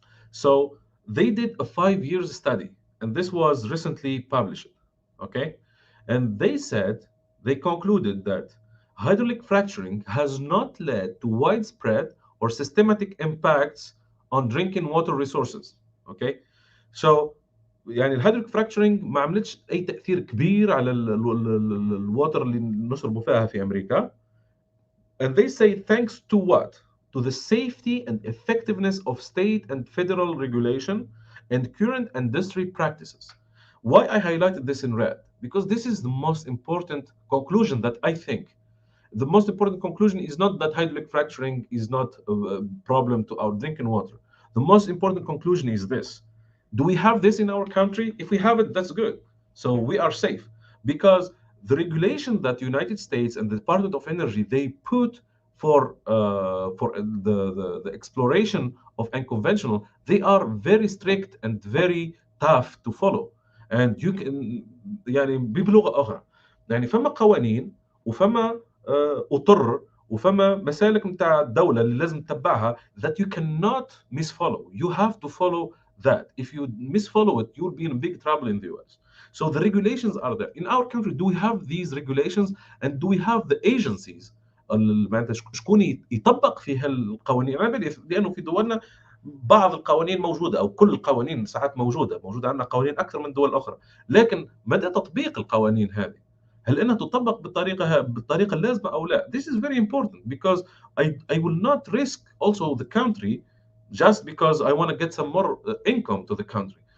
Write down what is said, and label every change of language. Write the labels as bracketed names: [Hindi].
[English] So they did a 5 years study, and this was recently published. Okay, and they said they concluded that hydraulic fracturing has not led to widespread or systematic impacts on drinking water resources. Okay, so [Arabic] يعني الهيدريك فراكشرنج ما عملتش اي تاثير كبير على الواتر اللي نشربوا فيها في امريكا. [English] And they say thanks to what? To the safety and effectiveness of state and federal regulation and current industry practices. Why I highlighted this in red? Because this is the most important conclusion that I think. The most important conclusion is not that hydraulic fracturing is not a problem to our drinking water. The most important conclusion is this. Do we have this in our country? If we have it, that's good. So we are safe because the regulation that the United States and the Department of Energy they put for the exploration of unconventional, they are very strict and very tough to follow. And you can [Arabic] يعني بلغة أخرى يعني فما قوانين وفما اطر وفما مسالك نتاع الدوله اللي لازم تتبعها [English] that you cannot misfollow. You have to follow that. If you misfollow it, you'll be in big trouble in the US. So the regulations are there. In our country, do we have these regulations and do we have the agencies [Arabic] معناتها شكون يطبق في هالقوانين؟ انا بدي لانه في دولنا بعض القوانين موجوده او كل القوانين ساعات موجوده عندنا قوانين اكثر من دول اخرى، لكن مدى تطبيق القوانين هذه هل انها تطبق بالطريقه اللازمه او لا؟ [English] This is very important because I will not risk also the country just because I want to get some more income to the country.